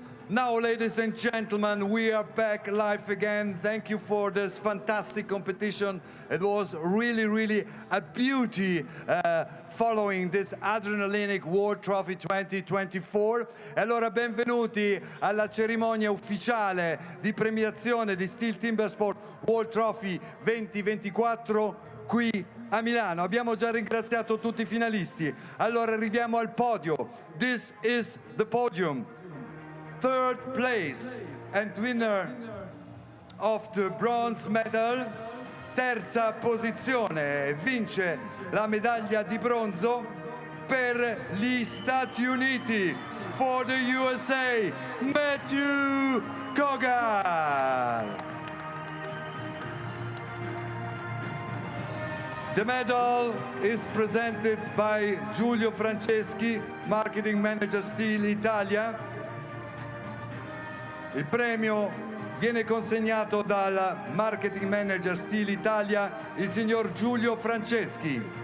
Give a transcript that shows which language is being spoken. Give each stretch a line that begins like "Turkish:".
English: Now, ladies and gentlemen, we are back live again. Thank you for this fantastic competition. It was really, really a beauty following this adrenalinic World Trophy 2024.
Italian: E allora benvenuti alla cerimonia ufficiale di premiazione di STIHL TIMBERSPORTS World Trophy 2024 qui a Milano. Abbiamo già ringraziato tutti i finalisti. Allora arriviamo al podio.
English: This is the podium. Third place and winner of the bronze medal,
Italian: terza posizione, vince la medaglia di bronzo per gli Stati Uniti,
English: for the USA, Matthew Kogar. The medal is presented by Giulio Franceschi, Marketing Manager STIHL Italia.
Italian: Il premio viene consegnato dal Marketing Manager STIHL Italia, il signor Giulio Franceschi.